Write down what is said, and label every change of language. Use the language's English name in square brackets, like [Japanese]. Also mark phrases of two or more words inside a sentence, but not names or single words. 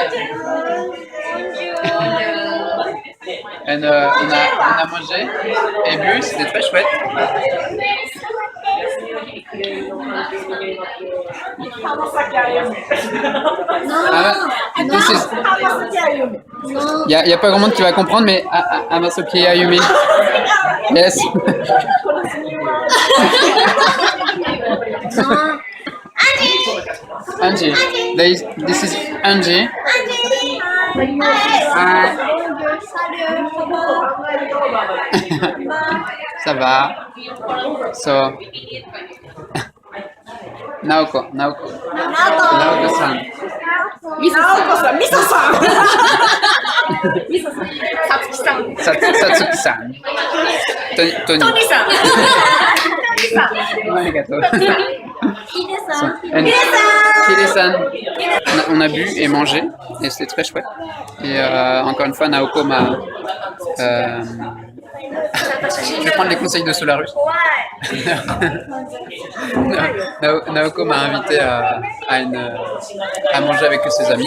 [French] On a mangé et bu, c'était très chouette. Y a pas grand monde qui va comprendre, mais Amasoki Ayumi. [English] Yes. Angie. This is Angie. Hi. [French] Ça va. So. Naoko-san. Miso-san. Satsuki-san. Tony-san. Arigato. Hide-san. Hide-san. On a bu et mangé et c'était très chouette. Et encore une fois, Naoko m'a. Je vais prendre les conseils de Solarus. Naoko m'a invité à manger avec ses amis.